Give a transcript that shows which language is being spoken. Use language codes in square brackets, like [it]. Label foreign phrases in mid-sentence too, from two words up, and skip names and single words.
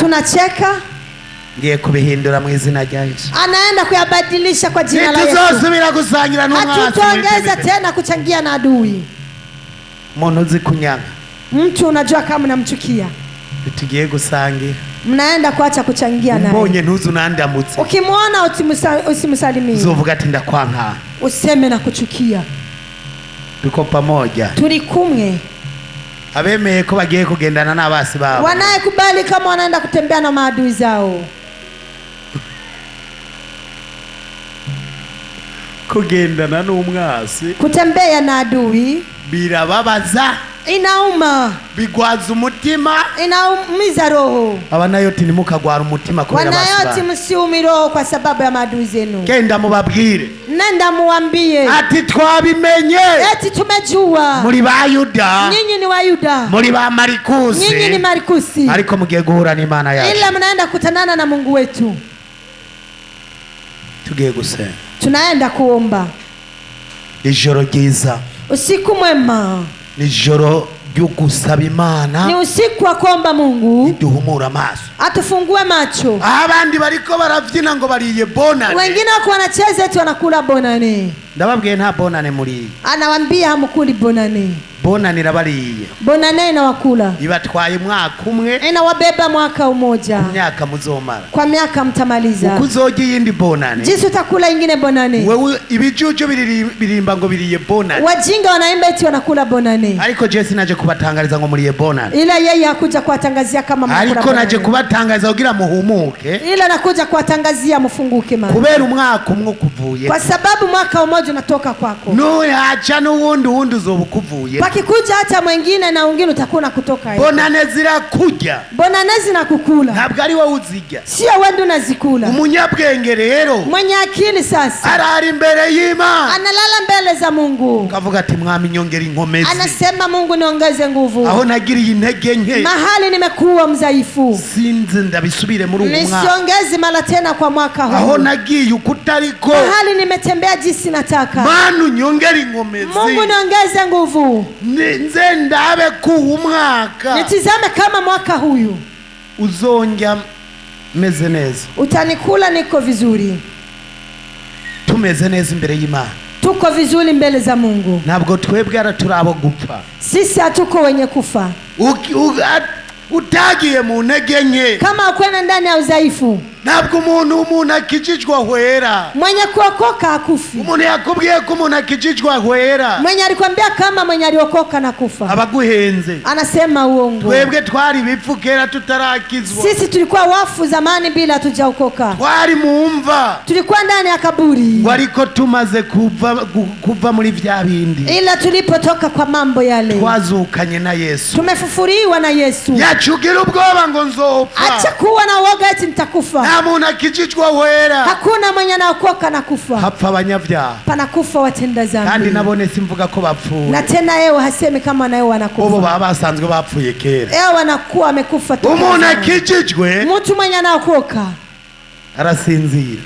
[sw] tunacheka. [rn] ngiye kubihindura mu izina rya Yesu, [sw] Anaenda kuyabadilisha kwa jina la Yesu. [rn] ntituzosubira gusangira n'umwasi, [sw] Hatutaongeza tena kuchangia na adui. [rn] umuntu uzi kunyanga, [sw] Mtu unajua kama unamchukia, [rn] tugiye gusangira, [sw] mnaenda kuacha kuchangia naye. [rn] mbonye ntuzi unandamutse, [sw] Ukimwona usimsalimie, [rn] uzovuga ati ndakwanka, [sw] useme na kuchukia. tuko pamoja. [rn] Turi kumwe. Abemeye ko bagiye kugendana n'abasi babo, [sw] Wanayekubali kama wanaenda kutembea na maadui zao. [rn] kugendana n'umwasi [sw] Kutembea na adui [rn] birababaza, [sw] inauma, [rn] bigwaza umutima, [sw] inaumiza roho. [rn] abanayoti ntimukagwara umutima kubera [sw] Wanayoti, [rn] abasi, [sw] msiumi roho kwa sababu ya maadui zenu. [rn] genda mubabwire [sw] Nenda muambie [rn] ati twabimenye, [sw] eti tumejua [rn] muri ba Yuda, [sw] nyinyi ni Wayuda, [rn] muri ba [sw] nyinyi ni [rn] Marikusi, [sw] Marikusi, [rn] ariko mugiye guhura n'Imana yacu. [sw] ila mnaenda kutanana na Mungu wetu. [rn] Tugiye gusenga, [sw] Tunaenda kuomba. [rn] ijoro ryiza, [sw] Usiku mwema, [rn] ijoro ryo gusaba Imana [sw] ni usiku wa kuomba Mungu [rn] iduhumura amaso. [sw] atufungue macho. [rn] Abandi bariko baravyina ngo bariye bonane, [sw] Wengine wako wanacheza eti wanakula bonane. [rn] ndababwiye nta bonane muri. [sw] Anawambia hamukuli bonane. [rn] Bonane irabariye, [sw] Bonane inawakula, [rn] ibatwaye mwaka umwe, [sw] inawabeba mwaka umoja, [rn] myaka muzomara. [sw] kwa miaka mtamaliza. [rn] Ukuzoga iyindi bonane, [sw] Jinsi utakula ingine bonane. [rn] wewe ibijuju birimba ngo biriye bonane, [sw] Wajinga wanaimba eti wanakula bonane, [rn] ariko je sinaje kubatangariza ngo muriye bonane, [sw] ila yeye hakuja kuwatangazia kama mnakula [rn] ariko naje bonane. kubatangariza kugira muhumuke, [sw] Ila nakuja kuwatangazia mfunguke mama, [rn] kubera umwaka umwe kuvuye, [sw] kwa sababu mwaka umoja unatoka kwako. [rn] nuyaca n'uwundi uzoba ukuvuye. [sw] Pakikuja hata mwingine na wengine utakuwa kutoka hiyo. [rn] Bonane zirakurya, [sw] Bonane zinakukula, [rn] ntabwo ari wowe uzirya. [sw] sio wewe unazikula. [rn] Umunyabwenge rero [sw] Mwenye akili sasa [rn] arari imbere y'Imana, [sw] analala mbele za Mungu, [rn] kavuga ati mwami nyongera inkomezi, [sw] anasema Mungu niongeze nguvu, [rn] aho nagiriye intege nke [sw] mahali nimekuwa mdhaifu [rn] sinzi ndabisubire muri uwo mwaka, [sw] nisiongeze mara tena kwa mwaka huu, [rn] aho nagiye ukutariko [sw] mahali nimetembea jinsi nataka. [rn] Mana nyongera inkomezi, [sw] Mungu niongeze nguvu, [rn] nze ndabe ku umwaka [sw] nitizame kama mwaka huyu [rn] uzongya meze neza, [sw] utanikula niko vizuri, [rn] tumeze neza imbere y'Imana. [sw] tuko vizuri mbele za Mungu. [rn] Ntabwo twebwe araturabo gupfa, [sw] Sisi hatuko wenye kufa. [rn] utagiye mu ntege nke, [sw] Kama ukwenda ndani ya udhaifu, [rn] ntabwo umuntu akijijwe ahwera. [sw] mwenye kuokoka hakufi. [rn] Umuntu yakubwiye ko umuntu akijijwe ahwera, [sw] Mwenye alikwambia kama mwenye aliokoka na kufa, [rn] abaguhenze. [sw] anasema uongo. [rn] Twebwe twari bipfu kera tutarakizwa, [sw] Sisi tulikuwa wafu zamani bila hatujaokoka, [rn] twari mu mva, [sw] tulikuwa ndani ya kaburi, [rn] wariko tumaze kuva muri vya bindi, [sw] ila tulipotoka kwa mambo yale [rn] twazukanye na Yesu. [sw] tumefufuriwa na Yesu. [rn] Yacugira ubwoba ngo nzopfa, [sw] Acha kuwa na uoga eti mtakufa. [rn] nta muntu akijijwe ahwera, [sw] Hakuna mwenye anaokoka na kufa, [rn] hapfa abanyavyaha. [sw] panakufa watenda [rn] Kandi [sw] dhambi. [rn] nabone simvuga ko bapfuye, [sw] Na tena yeye hasemi kama naye [rn] bobo [sw] wanakufa, [rn] baba basanzwe bapfuye kera. [sw] yeye wanakuwa amekufa tu. [rn] Umuntu akijijwe [sw] Mtu mwenye anaokoka [rn] arasinzira,